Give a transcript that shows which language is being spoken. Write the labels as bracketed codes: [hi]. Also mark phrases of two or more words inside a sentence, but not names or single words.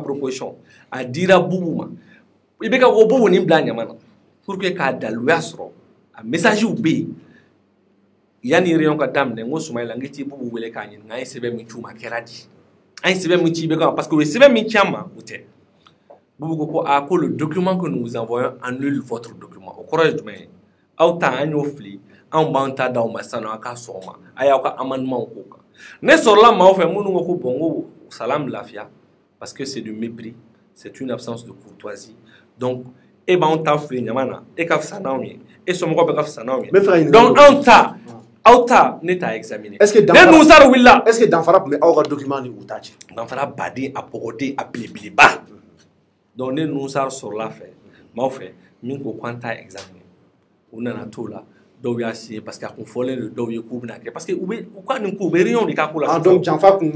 [bm] a dira Bubu ma IBK ko Bubu nin bila ɲama na [fr] pour que [bm] k'a daluya sɔrɔ a message bɛ yen yanni réunion ka daminɛ n ko Soumaïla n k'i ti Bubu wele k'a ɲininka an ye sɛbɛn min ci u ma a kɛra di an ye sɛbɛn min ci IBK ma parce que u ye sɛbɛn min ci an ma o tɛ Bubu ko ko le [fr] document que nous vous envoyons annule votre document [bm] o kɔrɔ ye jumɛn ye aw ta an y'o fili anw b'an ta d'aw ma sisan nɔ a ka sɔn o ma a y'aw ka amendement k'o kan ne sɔrɔla maaw fɛ minnu ko ko bon ko salam lafiya [fr] parce que c'est du mépris c'est une absence de courtoisie [bm] donc e b'anw ta fili ɲama na e ka fisa n'anw ye e somɔgɔw bɛ ka fisa n'anw ye donc anw ta aw ta ne t'a examiner ne Nusar wulila [fr] est-ce que [bm] danfara tun bɛ aw ka document ni u ta cɛ danfara baden a bɔgɔden a belebeleba donc ne Nusar sɔrɔla fɛ maaw fɛ min ko k'an t'a examiner u nana t'o la dɔw y'a signé [fr] parce que [bm] a kun fɔlen don dɔw ye k'u bɛna kɛ [fr] parce que [bm] u ka nin ko u bɛ réunion de k'a ko la donc janfa kun